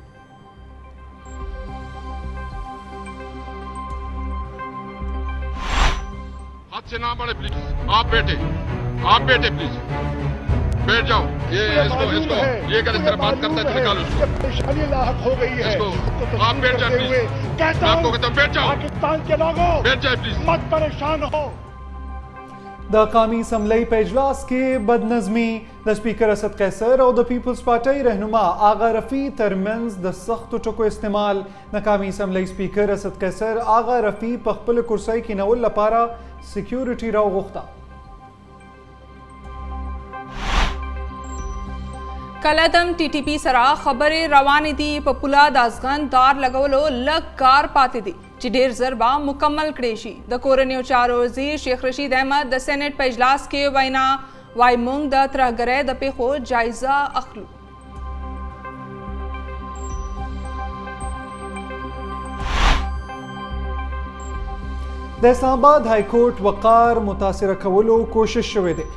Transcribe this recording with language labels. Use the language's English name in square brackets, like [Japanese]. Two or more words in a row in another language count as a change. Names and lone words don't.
[Urdu] ہاتھ سے نہ بڑھے پلیز، آپ بیٹھے پلیز، بیٹھ جاؤ. یہ اس کو یہ کر اس طرح بات کرتا ہے تو نکالو اس کو. پریشانی لاحق ہو گئی ہے اس کو آپ بیٹھ جائے پلیز، میں آپ کو کہتا ہوں بیٹھ جاؤ. پاکستان کے لوگوں بیٹھ جائے پلیز, مت پریشان ہو. [Pashto] د قومی اسمبلی په اجلاس کې بدنظمی د سپیکر اسد قیصر او د پیپلز پارټۍ رهنما آغا رفیع ترمنځ د سختو ټکو استعمال. د قومی اسمبلی سپیکر اسد قیصر آغا رفیع په خپل کرسۍ کینول لپاره سکیورټي راوغوښته. کلدم टी टी पी سره خبرې روانې دي. په پولا د ازغن دار لګولو لږ کار پاتې دي چې ډیر زر به مکمل کړي شي. د کورنیو چارو وزیر شیخ رشید احمد د سېنات په اجلاس کې وینا وای مونږ د ترهګرۍ د پیښو جایزه اخلو. د اسلام آباد های کورټ وقار متاثره کولو کوشش شوی دی.